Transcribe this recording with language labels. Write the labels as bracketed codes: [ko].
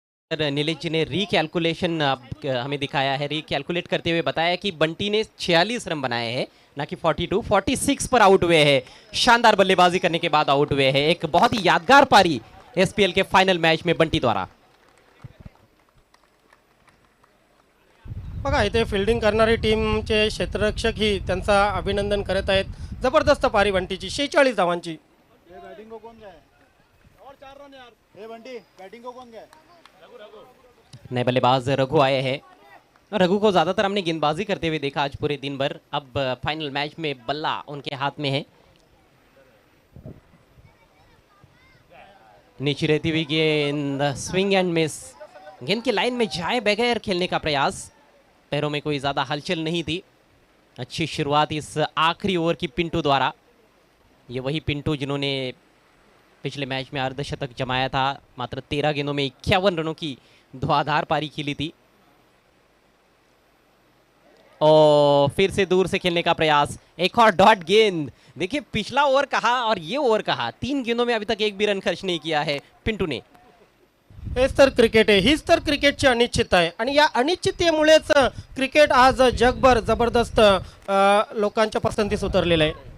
[hi] नीलेश जी ने रीकैलकुलेशन हमें दिखाया है. रीकैलकुलेट करते हुए बताया कि बंटी ने 46 रन बनाए हैं, ना कि 42. 46 पर आउट हुए हैं. शानदार बल्लेबाजी करने के बाद आउट हुए हैं. एक बहुत ही यादगार पारी एसपीएल के फाइनल मैच में बंटी द्वारा. [mr] बघा इथे फिल्डिंग करणारी टीमचे क्षेत्ररक्षक ही त्यांचा अभिनंदन करत आहेत. जबरदस्त पारी बंटीची 46 धावांची. [hi] ये बैटिंग को कौन गया है? और 4 रन यार. ये बंटी बैटिंग को कौन गया है? नए बल्लेबाज रघु आए हैं. रघु को ज़्यादातर हमने गेंदबाजी करते हुए देखा आज पूरे दिन भर. अब फाइनल मैच में बल्ला उनके हाथ में है. नीचे रहती हुई गेंद, स्विंग एंड मिस. गेंद की लाइन में जाए बगैर खेलने का प्रयास. पैरों में कोई ज़्यादा हलचल नहीं थी. अच्छी शुरुआत इस आखिरी ओवर की पिंटू द्वारा. ये वही पिंटू जिन्होंने पिछले मैच में अर्धशतक जमाया था. मात्र 13 गेंदों में 51 रनों की धुआंधार पारी खेली थी. और फिर से दूर से खेलने का प्रयास. एक और डॉट गेंद. देखिए पिछला ओवर कहा और ये ओवर कहा, 3 गेंदों में अभी तक एक भी रन खर्च नहीं किया है पिंटू ने. [mr] हेच तर क्रिकेट आहे. हीच तर क्रिकेटची अनिश्चितता आहे आणि या अनिश्चिततेमुळेच क्रिकेट आज जगभर जबरदस्त लोकांच्या पसंतीस उतरलेलं आहे.